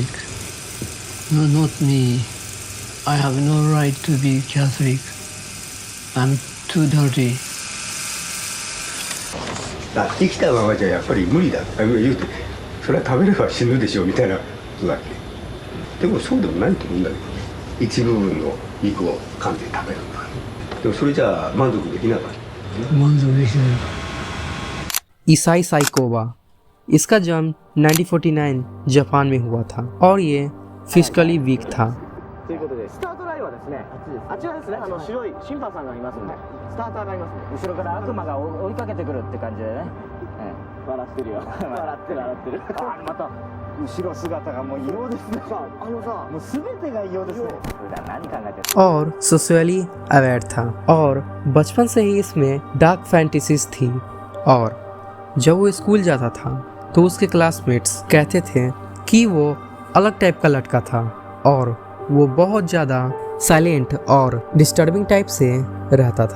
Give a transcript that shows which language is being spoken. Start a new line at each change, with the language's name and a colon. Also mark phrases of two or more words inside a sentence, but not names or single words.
English: No, not me. I have no right to be Catholic. I'm too dirty.
Japanese: 生きたままじゃやっぱり無理だって言うと、それは食べれば死ぬでしょみたいなことだっけ。でもそうでもないと思うんだけどね。一部分の肉を噛んで食べるとかね。でもそれじゃあ満足できなかった。満足できない。
Hindi: ईसाई साइकोवा। इसका जन्म 1949 जापान में हुआ था और ये
English: physically weak
Hindi: था।
Japanese: ということでスタートラインはですね、あちらですね、白い審判さんがいますんで、スターターがいますね。後ろから悪魔が追いかけてくるって感じでね。笑ってるよ。笑ってる笑ってる。あ、また後ろ姿がもう異様ですね。さ、もう全てが異様ですね。普段何考えてる?
Hindi: और
English: socially aware
Hindi: था और बचपन से ही इसमें
English: dark fantasies
Hindi: थी। और जब वो स्कूल जाता था तो उसके क्लासमेट्स कहते थे कि वो अलग टाइप का लड़का था और वो बहुत ज़्यादा साइलेंट और
English: disturbing type
Hindi: से रहता था।